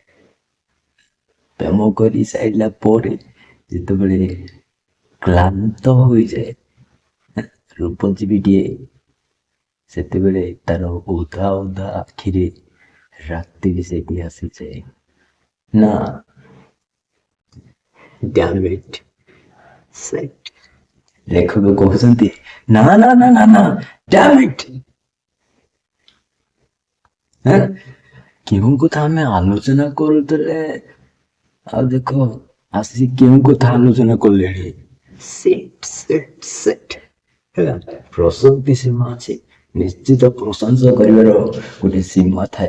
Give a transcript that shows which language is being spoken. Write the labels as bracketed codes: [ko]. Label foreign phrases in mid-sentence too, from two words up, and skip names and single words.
[or] ପ୍ରେମ କରି ସାରିଲା ପରେ ଯେତେବେଳେ କ୍ଳାନ୍ତ ହୋଇଯାଏ ରୂପଜୀବୀଟିଏ, ସେତେବେଳେ ତାର ଓଦା ଓଦା ଆଖିରେ ରାତି ସେଇଠି ଆସିଯାଏ। [en] ନା damn it, [or] ଲେଖକ କହୁଛନ୍ତି ନା ନା ନା ନା ନା [en] damn it। [or] କେଉଁ କଥା ଆମେ ଆଲୋଚନା କରୁଥିଲେ ଆଉ ଦେଖ ଆସି କେଉଁ କଥା ଆଲୋଚନା କଲେଣି। ପ୍ରଶସ୍ତି ସୀମା ଅଛି, ନିଶ୍ଚିତ ପ୍ରଶଂସା କରିବାର ଗୋଟେ ସୀମା ଥାଏ।